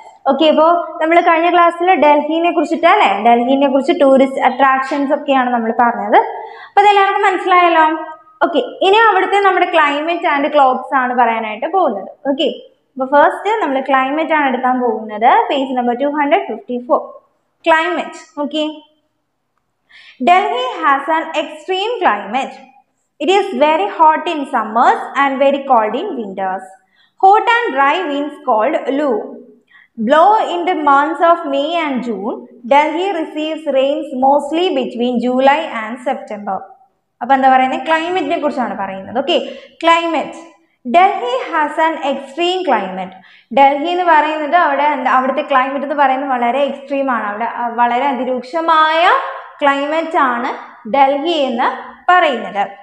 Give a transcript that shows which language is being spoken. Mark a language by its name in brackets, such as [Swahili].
[Malayalam] Okay, അപ്പോൾ നമ്മൾ കഴിഞ്ഞ ക്ലാസ്സിൽ ഡൽഹിനെ കുറിച്ചിട്ട് അല്ലേ, ഡൽഹിനെ കുറിച്ച് ടൂറിസ്റ്റ് അട്രാക്ഷൻസ് ഒക്കെയാണ് നമ്മൾ പറഞ്ഞത്. അപ്പോൾ അതെല്ലാവർക്കും മനസ്സിലായല്ലോ. ഓക്കെ, ഇനി അവിടുത്തെ നമ്മുടെ ക്ലൈമറ്റ് ആൻഡ് ക്ലോത്ത്സ് ആണ് പറയാനായിട്ട് പോകുന്നത്. ഓക്കെ, അപ്പോൾ ഫസ്റ്റ് നമ്മൾ ക്ലൈമറ്റ് ആണ് എടുക്കാൻ പോകുന്നത്. Page number 254. Climate. [English] Okay, Delhi has an extreme climate. It is very hot in summers and very cold in winters. Hot and dry winds called Lu blow in the months of May and June. Delhi receives rains mostly between July and September. [Malayalam] അപ്പോൾ എന്താ പറയുന്നത്, ക്ലൈമറ്റിനെ കുറിച്ചാണ് പറയുന്നത്. Okay, climate. [English] Delhi has an extreme climate. [Malayalam] Delhi എന്ന് പറയുന്നത് അവിടുത്തെ climate എന്ന് പറയുന്നത് വളരെ എക്സ്ട്രീം ആണ്. അവിടെ വളരെ അതിരൂക്ഷമായ ക്ലൈമറ്റ് ആണ് ഡൽഹി എന്ന് പറയുന്നത്.